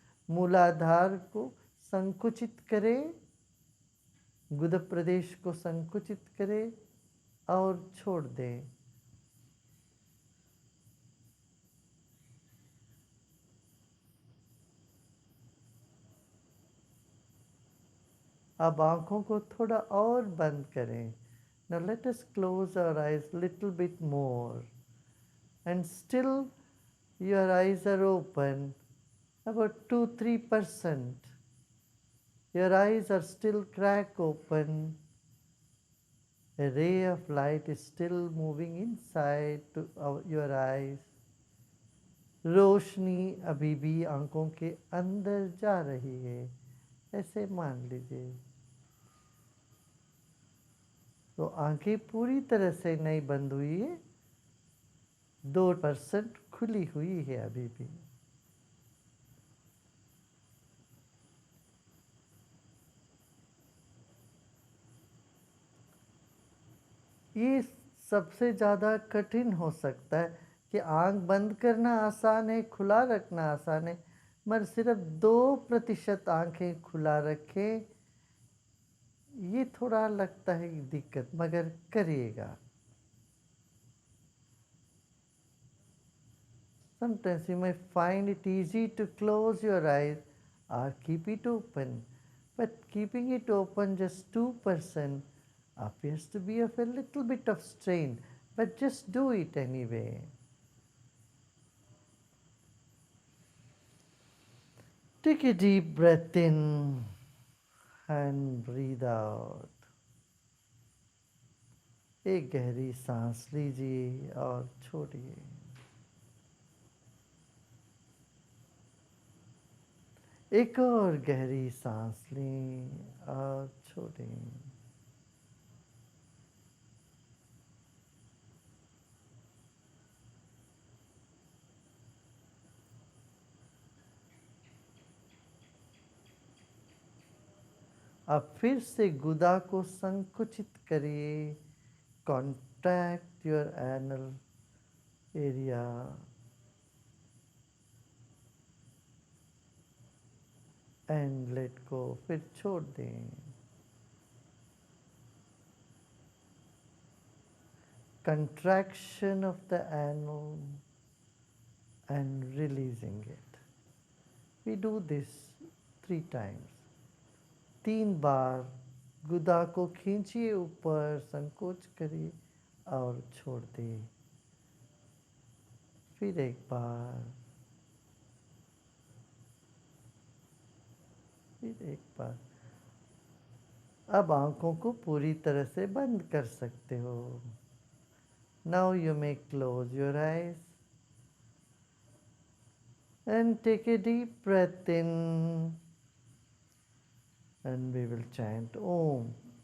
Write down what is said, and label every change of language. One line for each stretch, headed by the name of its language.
Hindi: मूलाधार को संकुचित करें, गुद प्रदेश को संकुचित करें और छोड़ दें। अब आँखों को थोड़ा और बंद करें।
English: Now let us close our eyes little bit more, and still your eyes are open about 2-3%. Your eyes are still crack open. A ray of light is still moving inside to your eyes.
Hindi: रोशनी अभी भी आंखों के अंदर जा रही है, ऐसे मान लीजिए। तो आंखें पूरी तरह से नहीं बंद हुई है, 2% खुली हुई है अभी भी। ये सबसे ज़्यादा कठिन हो सकता है कि आंख बंद करना आसान है, खुला रखना आसान है, मगर सिर्फ 2% आंखें खुला रखें, ये थोड़ा लगता है दिक्कत, मगर करिएगा।
English: Sometimes you may find it easy to close your eyes or keep it open, but keeping it open just 2% appears to be of a little bit of strain, but just do it anyway. Take a deep breath in and breathe out.
Hindi: एक गहरी सांस लीजिए और छोड़िए। एक और गहरी सांस लें और छोड़ें। अब फिर से गुदा को संकुचित करिए।
English: contract your anal area and let go,
Hindi: फिर छोड़ दें।
English: Contraction of the anal and releasing it. We do this 3 times.
Hindi: 3 बार गुदा को खींचिए ऊपर, संकोच करिए और छोड़ दिए। फिर एक बार, फिर एक बार। अब आंखों को पूरी तरह से बंद कर सकते हो।
English: Now you may close your eyes and take a deep breath in, and we will chant Om.